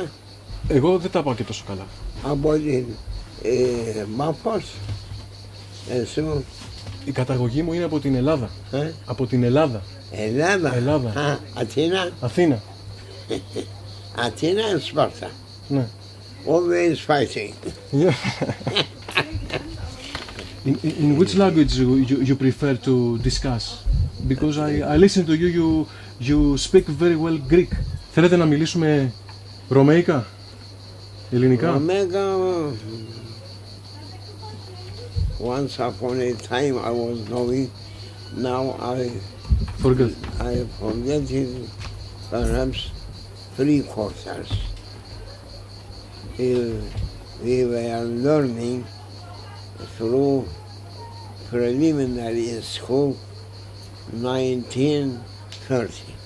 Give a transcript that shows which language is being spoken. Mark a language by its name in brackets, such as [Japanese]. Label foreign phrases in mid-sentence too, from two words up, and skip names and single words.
[Greek] Εγώ δεν τα πάω και τόσο καλά. Από την Μάφος, εσύ? Η καταγωγή μου είναι από την Ελλάδα. Από την Ελλάδα. Ελλάδα. Α, Αθήνα. Αθήνα. Αθήνα, Σπάρτα. Ναι. [English] Always fighting. Yeah. In which language you prefer to discuss? Because I listen to you speak very well Greek. [Greek] Θέλετε να μιλήσουμε ρωμαϊκά, ελληνικά? Ρωμαϊκά. [English] Once upon a time I was knowing, now I forget it, perhaps 3/4. We were learning through preliminary school 1930.